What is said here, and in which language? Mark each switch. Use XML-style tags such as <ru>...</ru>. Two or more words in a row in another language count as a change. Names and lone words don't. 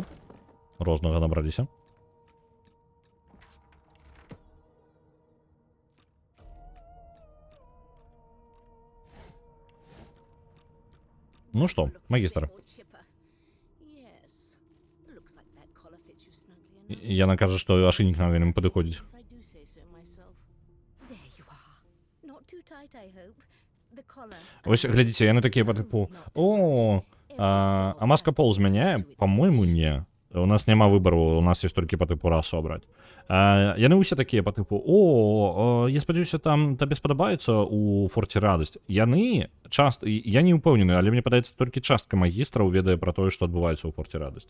<be>Рознага набраліся. Ну што, магістр. Яна кажа, што ашынік нам вельмі падыходзіць.</be> <en>There you are. Not too tight, I hope.</en> <be>Ось глядзіце, яны такія па тыпу: о, а маска пол змяняе?</be> <ru>По-мойму, не.</ru> <be>У нас няма выбару, у нас ёсць толькі па тыпу расу абраць. Яны ўсе такія па тыпу: о, я спадзяюся, там табе спадабаецца у форце радасць. Яны часта, я не ўпэўнены, але мне падаецца, толькі частка магістраў ведае пра тое, што адбываецца ў форце радасць.</be>